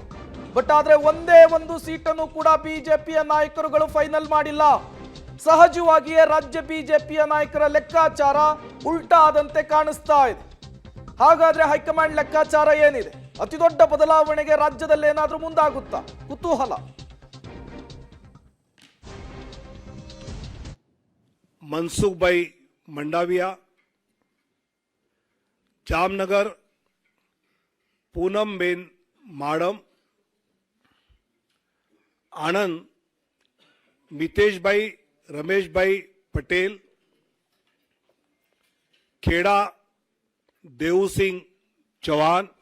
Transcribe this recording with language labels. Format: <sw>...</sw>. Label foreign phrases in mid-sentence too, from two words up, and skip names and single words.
<kn>ಬಟ್ ಆದ್ರೆ ಒಂದೇ ಒಂದು ಸೀಟನ್ನು ಕೂಡ ಬಿಜೆಪಿಯ ನಾಯಕರುಗಳು ಫೈನಲ್ ಮಾಡಿಲ್ಲ. ಸಹಜವಾಗಿಯೇ ರಾಜ್ಯ ಬಿಜೆಪಿಯ ನಾಯಕರ ಲೆಕ್ಕಾಚಾರ ಉಲ್ಟಾ ಆದಂತೆ ಕಾಣಿಸ್ತಾ ಇದೆ. ಹಾಗಾದ್ರೆ ಹೈಕಮಾಂಡ್ ಲೆಕ್ಕಾಚಾರ ಏನಿದೆ? ಅತಿದೊಡ್ಡ ಬದಲಾವಣೆಗೆ ರಾಜ್ಯದಲ್ಲಿ ಏನಾದರೂ ಮುಂದಾಗುತ್ತಾ? ಕುತೂಹಲ. मनसुख भाई मंडाविया, जामनगर पूनम बेन माडम, आनंद मितेश भाई रमेश भाई पटेल, खेड़ा देव सिंह चौहान,</kn>